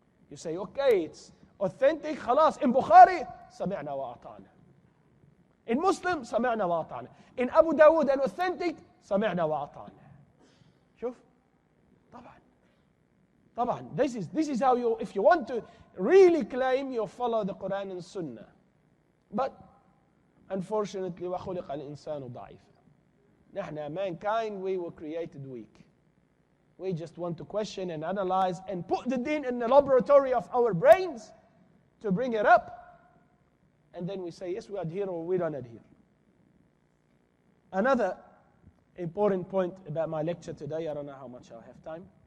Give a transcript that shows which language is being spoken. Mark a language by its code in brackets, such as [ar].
[en] You say, okay, it's authentic, [ar] خلاص. [en] In Bukhari, [ar] سمعنا وأطعنا. [en] In Muslim, [ar] سمعنا وأطعنا. [en] In Abu Dawood and authentic, سمعنا وأطعنا. [ar] شوف. طبعا. [en] This is how you, if you want to really claim, you follow the Quran and Sunnah. But unfortunately, [ar] وخلق الإنسان ضعيفا. نحن, [en] mankind, we were created weak. We just want to question and analyze and put the deen in the laboratory of our brains to bring it up. And then we say, yes, we adhere or we don't adhere. Another important point about my lecture today, I don't know how much I'll have time.